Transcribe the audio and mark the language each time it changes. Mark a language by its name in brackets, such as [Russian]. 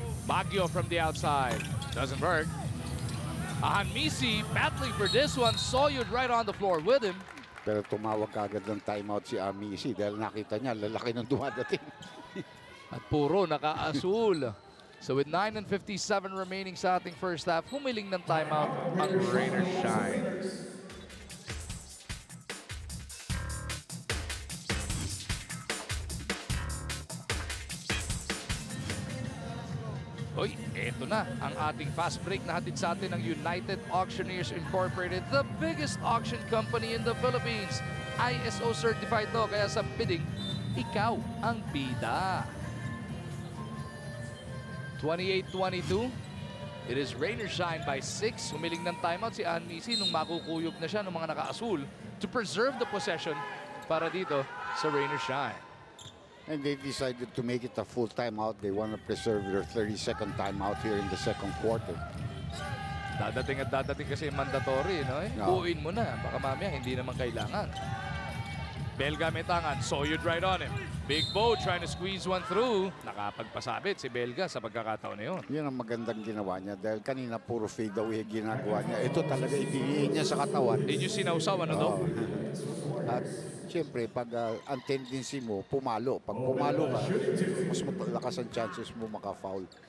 [English] Baguio from the outside. Doesn't work. Ahanmisi battling for this one. Soyud right on the floor with him. [Filipino] Pero tumawag kagad ng timeout si Amisi dahil nakita niya, lalaki ng dumadating. At puro naka-asul. [English] So with 9:57 remaining [Filipino] sa ating first half, humiling ng timeout ang Rain or Shine. Hoy, eto na ang ating fast break na hatid sa atin ng United Auctioneers Incorporated, [English] the biggest auction company in the Philippines. [Filipino] ISO certified to, kaya sa bidding, ikaw ang bida. [English] 28-22. It is Rain or Shine by 6. [Filipino] Humiling ng timeout si Anmisi nung makukuyog na siya ng mga naka-asul [English] to preserve the possession [Filipino] para dito sa Rain or Shine. [English] And they decided to make it a full timeout. They want to preserve their 30-second timeout here in the second quarter. [Filipino] Dadating at dadating kasi mandatory, no? Buuin mo na. Baka mamaya hindi naman kailangan. Belga may tangan. Soyud [English] right on him. Big Bo trying to squeeze one through. [Filipino] Nakapagpasabit si Belga sa pagkakataon na yun. Yan ang magandang ginawa niya dahil kanina puro fade away ginagawa niya. Ito talaga ibigay niya sa katawan. Hindi nyo sinausaw, ano daw? At siyempre, pag ang tendency mo, pumalo. Pag pumalo ka, mas malakas ang chances mo maka-foul.